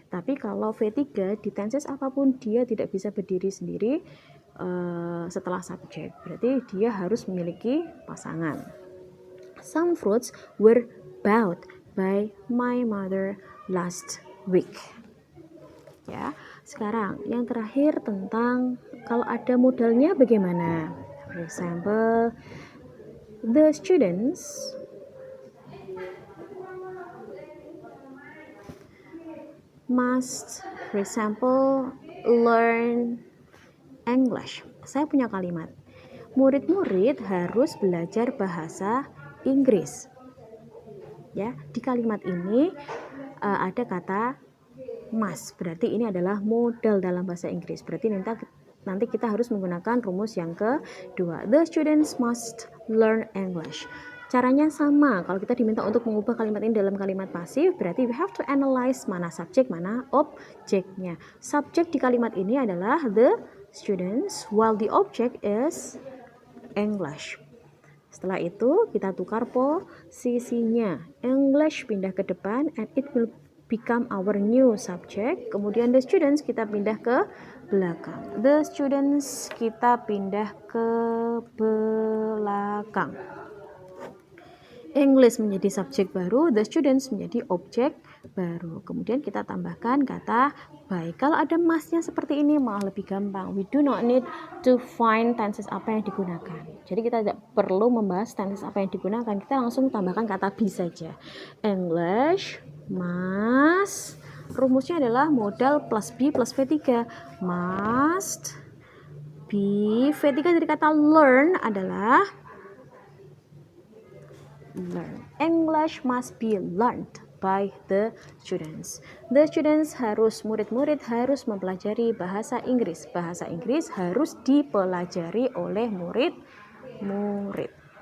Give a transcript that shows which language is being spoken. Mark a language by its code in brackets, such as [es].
[id] Tapi kalau V3 di tenses apapun dia tidak bisa berdiri sendiri setelah subjek. Berarti dia harus memiliki pasangan. [en] Some fruits were bought by my mother last week. [id] Ya, sekarang yang terakhir tentang kalau ada modalnya bagaimana. [en] For example, the students must, for example, learn English. [id] Saya punya kalimat. Murid-murid harus belajar bahasa Inggris. Ya, di kalimat ini ada kata must, berarti ini adalah modal dalam bahasa Inggris. Berarti nanti kita harus menggunakan rumus yang kedua. [en] The students must learn English. [id] Caranya sama. Kalau kita diminta untuk mengubah kalimat ini dalam kalimat pasif, berarti [en] we have to analyze [id] mana subjek, mana objeknya. Subjek di kalimat ini adalah [en] the students, while the object is English. [id] Setelah itu kita tukar posisinya. [en] English [id] pindah ke depan [en] and it will become our new subject. [id] Kemudian the students kita pindah ke belakang. The students kita pindah ke belakang. English menjadi subjek baru, the students menjadi objek baru. Kemudian kita tambahkan kata by. Kalau ada masnya seperti ini malah lebih gampang. [en] We do not need to find tenses [id] apa yang digunakan. Jadi kita tidak perlu membahas tenses apa yang digunakan. Kita langsung tambahkan kata be saja. [en] English must. [id] Rumusnya adalah modal plus be plus V3. [en] Must be. [id] V3 dari kata learn adalah learn. [en] English must be learned by the students. [id] The students murid-murid harus mempelajari bahasa Inggris. Bahasa Inggris harus dipelajari oleh murid-murid.